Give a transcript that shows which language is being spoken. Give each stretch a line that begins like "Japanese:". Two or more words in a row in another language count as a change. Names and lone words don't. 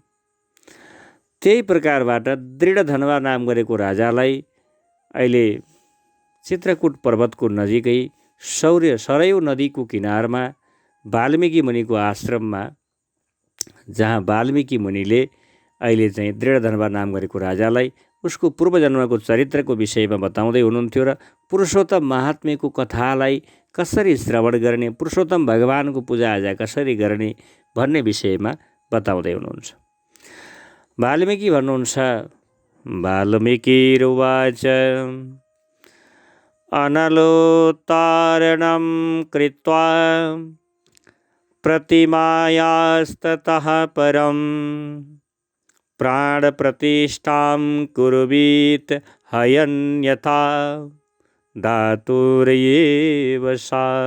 Nepali: त्यही प्रकारबाट दृढधनवा नाम गरेको राजालाई अहिले चित्रकूट पर्वतको नजिकै सरयू नदीको किनारमा वाल्मीकि मुनिको आश्रममा, जहाँ वाल्मीकि मुनिले अहिले चाहिँ दृढधनवा नाम गरेको राजालाई उसको पूर्वजन्मको चरित्रको विषयमा बताउँदै हुनुहुन्थ्यो र पुरुषोत्तम महात्म्यको कथालाई कसरी श्रवण गर्ने, पुरुषोत्तम भगवानको पूजाआजा कसरी गर्ने भन्ने विषयमा बताउँदै हुनुहुन्छ। वाल्मीकि भन्नुहुन्छ,
Sanskrit: वाल्मीकिरुवाच अनलोत्तारणं कृत्वा प्रतिमायास्ततः परं प्राणप्रतिष्ठां कुर्वीत हयन्यथा धातुरेव सा।